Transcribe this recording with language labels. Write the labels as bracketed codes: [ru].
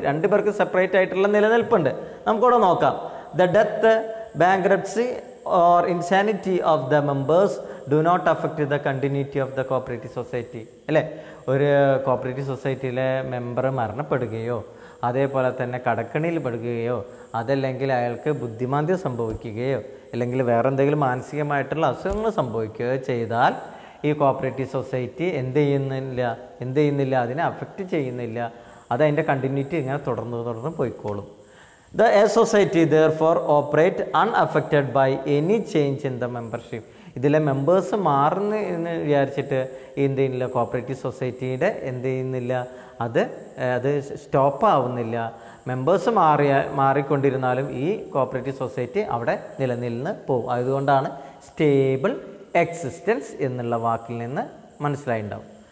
[ml] രണ്ട് പേർക്ക് സെപ്പറേറ്റ് ആയിട്ടുള്ള നിലനിൽപ്പുണ്ട്. നമുക്കിവിടെ നോക്കാം. [en] The death, bankruptcy or insanity of the members do not affect the continuity of the cooperative society. [ml] അല്ലേ, ഒരു കോപ്പറേറ്റീവ് സൊസൈറ്റിയിലെ മെമ്പർ മരണപ്പെടുകയോ അതേപോലെ തന്നെ കടക്കണിയിൽ പെടുകയോ അതല്ലെങ്കിൽ അയാൾക്ക് ബുദ്ധിമാന്ദ്യം സംഭവിക്കുകയോ അല്ലെങ്കിൽ വേറെ എന്തെങ്കിലും മാനസികമായിട്ടുള്ള അസുഖങ്ങൾ സംഭവിക്കുകയോ ചെയ്താൽ ഈ കോപ്പറേറ്റീവ് സൊസൈറ്റി എന്ത് ചെയ്യുന്നില്ല, അതിനെ അഫക്റ്റ് ചെയ്യുന്നില്ല. അത് അതിൻ്റെ കണ്ടിന്യൂറ്റി ഇങ്ങനെ തുടർന്ന് പോയിക്കോളും. [en] The society therefore operate unaffected by any change in the membership. [ml] ഇതിലെ മെമ്പേഴ്സ് മാറുന്നു എന്ന് വിചാരിച്ചിട്ട് എന്ത് ചെയ്യുന്നില്ല, കോപ്പറേറ്റീവ് സൊസൈറ്റിയുടെ എന്ത് ചെയ്യുന്നില്ല, അത് സ്റ്റോപ്പ് ആവുന്നില്ല. മെമ്പേഴ്സ് മാറിക്കൊണ്ടിരുന്നാലും ഈ കോപ്പറേറ്റീവ് സൊസൈറ്റി അവിടെ നിലനിന്ന് പോകും. അതുകൊണ്ടാണ് സ്റ്റേബിൾ എക്സിസ്റ്റൻസ് എന്നുള്ള വാക്കിൽ നിന്ന് മനസ്സിലായിട്ടുണ്ടാവും.